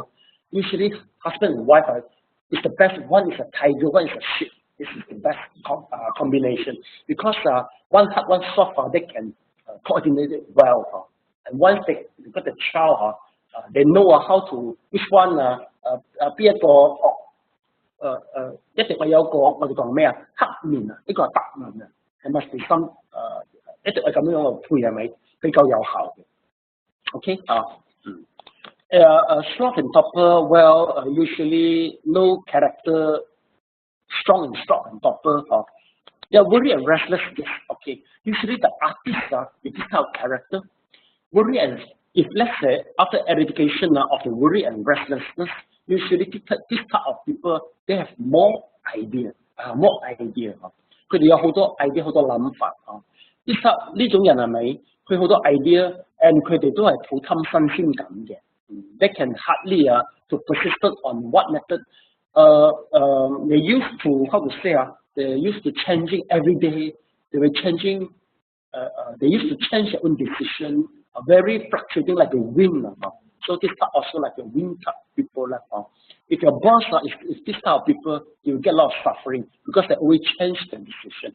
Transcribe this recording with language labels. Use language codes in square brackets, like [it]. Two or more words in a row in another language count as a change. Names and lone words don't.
[en] Usually husband and wife is the best. One is a tiger, one is a sheep. This is the best combination because one hard, one soft. They can coordinate it well. And once they got the child, they know how to which one be [yue] 一定係有個我哋講咩黑面呢個係白面係 [en] must be some [yue] 一定係咁樣嘅配係咪比較有效嘅 [en] ？Okay sloth and topper, well, usually no character, strong and topper. Yeah, worry and restlessness. Okay, usually the artists with this type of character, worry and if let's say after education of the worry and restlessness, usually this type of people they have more idea, more idea [yue] 佢哋有好多 idea 好多諗法呢種人係咪？佢好多 idea， [en] and [yue] 佢哋都係好貪新鮮感嘅。 [en] They can hardly to persist on what method. They used to how to say they used to changing every day. They were changing. They used to change their own decision. Very fluctuating like a wind. So this are also like a wind type people. If your boss is this type of people, you will get a lot of suffering because they always change the decision.